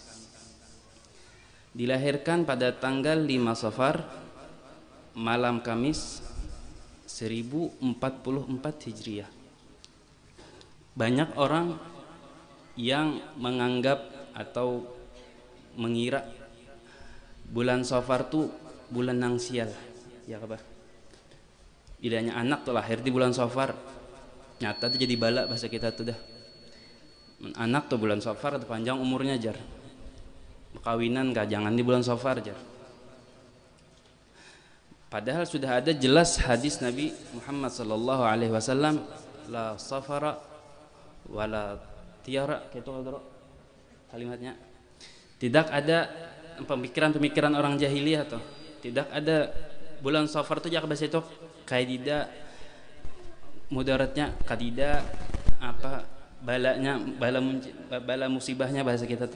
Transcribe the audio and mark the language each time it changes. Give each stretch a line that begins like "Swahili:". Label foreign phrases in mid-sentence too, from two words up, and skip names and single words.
Indonesian: Dilahirkan pada tanggal 5 Safar, malam Kamis 1044 Hijriah.
Banjar: Banyak orang yang menganggap atau mengira bulan Safar tuh bulan nang sial, ya kabar. Bilanya anak tuh lahir di bulan Safar, nyata tuh jadi bala bahasa kita tuh dah. Anak tuh bulan Safar tuh panjang umurnya jar. Kawinan gak jangan di bulan Safar jar.
Indonesian: Padahal sudah ada jelas hadis Nabi Muhammad
Arabic: صلى الله عليه وسلم, لا صفر ولا طيرة,
Indonesian: gitu kalimatnya. Tidak ada pemikiran-pemikiran orang jahiliyah tuh.
Banjar: Tidak ada bulan Safar tuh jak bahasa itu kaidida mudaratnya, kadida apa balanya, bala musibahnya bahasa kita tuh.